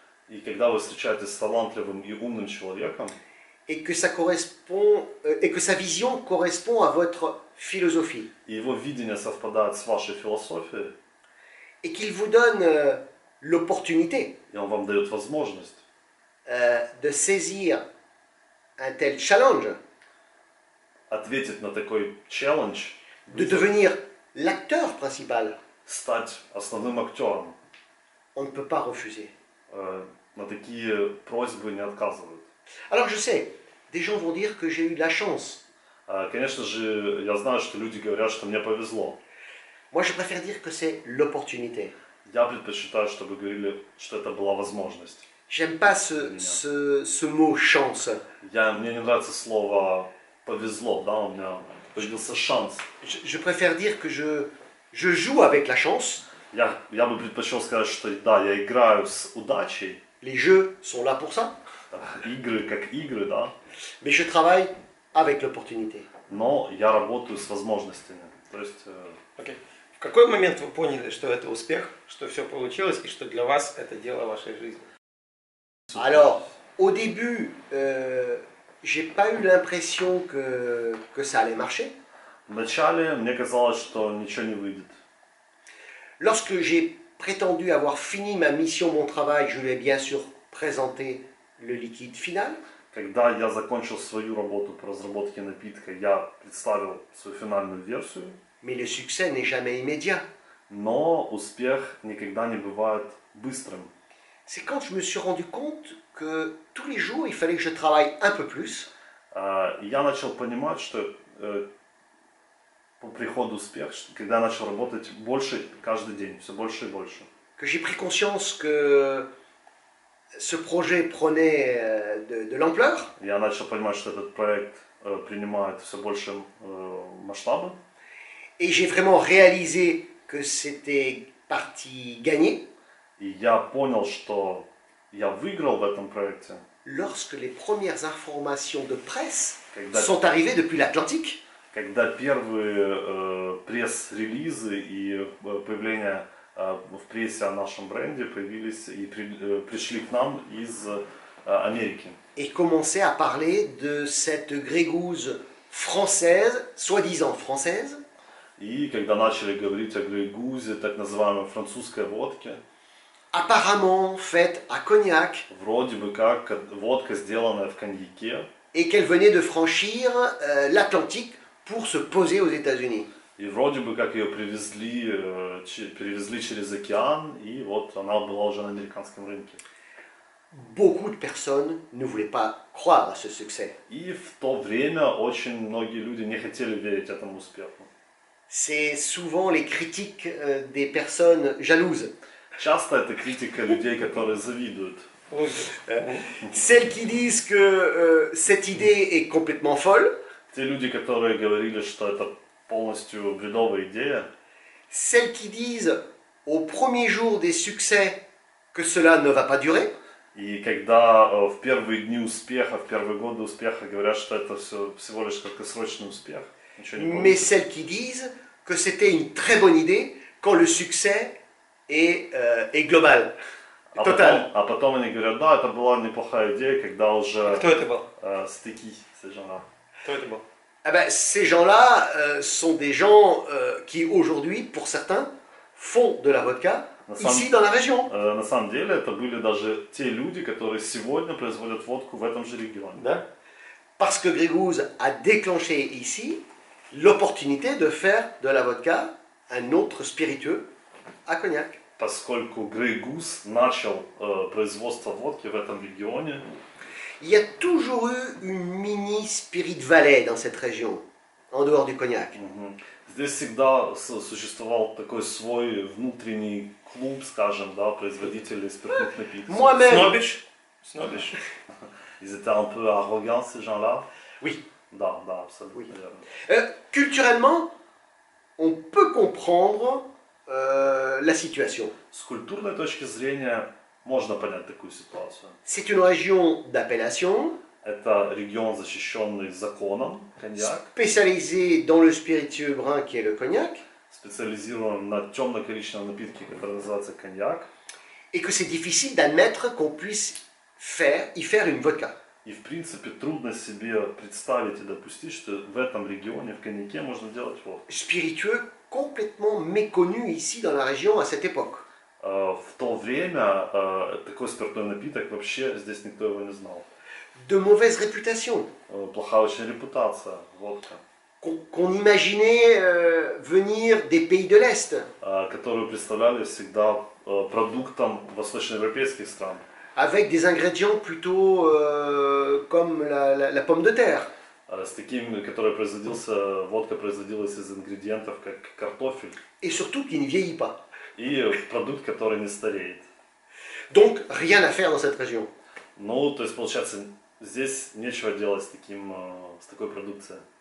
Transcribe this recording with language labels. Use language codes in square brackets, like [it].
[ru] И когда вы встречаетесь с талантливым и умным человеком, [fr] et que ça correspond, et que sa vision correspond à votre philosophie, [ru] и его видение совпадает с вашей философией, [fr] et qu'il vous donne l'opportunité [ru] и он вам дает возможность [fr] de saisir un tel challenge, [ru] ответить на такой челлендж, [fr] de devenir l'acteur principal, [ru] стать основным актером, [fr] on ne peut pas refuser. [ru] на такие просьбы не отказывают. [fr] Alors je sais, des gens vont dire que j'ai eu de la chance. [ru] Конечно же, я знаю, что люди говорят, что мне повезло. [fr] Moi je préfère dire que c'est l'opportunité. [ru] Я предпочитаю, чтобы говорили, что это была возможность. [fr] J'aime pas ce mot chance. [ru] Мне не нравится слово повезло, да, у меня появился шанс. [fr] Je préfère dire que je joue avec la chance. [ru] Я бы предпочел сказать, что да, я играю с удачей. [fr] Les jeux sont là pour ça. [ru] Игры как игры, да. [fr] Mais je travaille avec l'opportunité. [ru] Но я работаю с возможностями. То есть, Окей. В какой момент вы поняли, что это успех, что все получилось и что для вас это дело вашей жизни? [fr] Alors, au début, j'ai pas eu l'impression que ça allait marcher. [ru] вначале мне казалось, что ничего не выйдет. [fr] Lorsque j'ai prétendu avoir fini ma mission, mon travail, je lui ai bien sûr présenté le liquide final. [ru] Когда я закончил свою работу по разработке напитка, я представил свою финальную версию. [fr] Mais le succès n'est jamais immédiat. [ru] Но успех никогда не бывает быстрым. [fr] C'est quand je me suis rendu compte que tous les jours, il fallait que je travaille un peu plus. [ru] Я начал понимать, что по приходу успех, когда я начал работать больше каждый день, все больше и больше. [fr] Que j'ai pris conscience que ce projet prenait de l'ampleur. [ru] Я начал понимать, что этот проект принимает все больше масштабы. [fr] Et j'ai vraiment réalisé que c'était partie gagnée. [ru] И я понял, что я выиграл в этом проекте. [fr] Lorsque les premières informations de presse [ru] Когда, [fr] sont arrivées depuis l'Atlantique. [ru] когда первые пресс-релизы и появление в прессе о нашем бренде появились и пришли к нам из Америки. [fr] Et commençaient à parler de cette grégouze française, soi-disant française. [ru] И когда начали говорить о Grey Goose, так называемой французской водке, [fr] apparemment faite à Cognac, [ru] вроде бы как водка, сделанная в коньяке, [fr] et qu'elle venait de franchir l'Atlantique pour se poser aux États-Unis. [ru] и вроде бы как ее привезли через океан, и вот она была уже на американском рынке. [fr] Beaucoup de personnes ne voulaient pas croire à ce succès. [ru] И в то время очень многие люди не хотели верить этому успеху. [fr] C'est souvent les critiques des personnes jalouses. [ru] Часто это критика людей, которые завидуют. [fr] Celles qui disent que cette idée est complètement folle. [ru] Те люди, которые говорили, что это полностью бредовая идея. [fr] Celles qui disent au premier jour des succès que cela ne va pas durer. [ru] И когда в первые дни успеха, в первые годы успеха говорят, что это всего лишь краткосрочный успех, ничего не [fr] Mais [ru] получится. [fr] celles qui disent que c'était une très bonne idée quand le succès est global, total. [ru] А потом они говорят, да, это была неплохая идея, когда уже Кто это был? стыки, genre. Кто это был? [fr] Eh ben, ces gens-là sont des gens qui aujourd'hui, pour certains, font de la vodka ici dans la région. [ru] На самом деле это были даже те люди, которые сегодня производят водку в этом же регионе. Да? [fr] Parce que Grégouze a déclenché ici l'opportunité de faire de la vodka un autre spiritueux à Cognac. [ru] Поскольку Grey Goose начал производство водки в этом регионе, [fr] Il y a toujours eu une mini Spirit Valley dans cette région, en dehors du Cognac. [ru] здесь всегда существовал такой свой внутренний клуб, скажем, да, производителей спиртных напитков. [fr] Moi-même, [en] Снобиш? Снобиш? [fr] Ils étaient un peu arrogants, ces gens-là. oui. [ru] Да, абсолютно [fr] Oui. [ru] верно. [fr] Culturellement, on peut comprendre la situation. [ru] С культурной точки зрения можно понять такую ситуацию. [fr] C'est une région d'appellation, [ru] Это регион, защищенный законом, коньяк, [fr] spécialisée dans le spiritueux brun qui est le cognac, [ru] специализирован на темно-коричневом напитке, который называется коньяк. [fr] et que c'est difficile d'admettre qu'on puisse y faire une vodka. [ru] И в принципе трудно себе представить и допустить, что в этом регионе, в коньяке, можно делать водку. [fr] Spiritueux complètement méconnu ici dans la région à cette époque. [ru] В то время такой спиртной напиток вообще здесь никто его не знал. [fr] De mauvaise réputation, [ru] Плохая очень репутация, водка, [fr] qu'on imaginait venir des pays de l'Est. [ru] которую представляли всегда продуктом восточноевропейских стран. [fr] Avec des ingrédients plutôt comme la pomme de terre. [ru] С таким, который производился, водка производилась из ингредиентов, как картофель, [fr] Et surtout qui ne vieillit pas. [ru] и продукт, который не стареет. [fr] Donc rien à faire dans cette région. [ru] Ну, то есть, получается, здесь нечего делать с такой продукцией.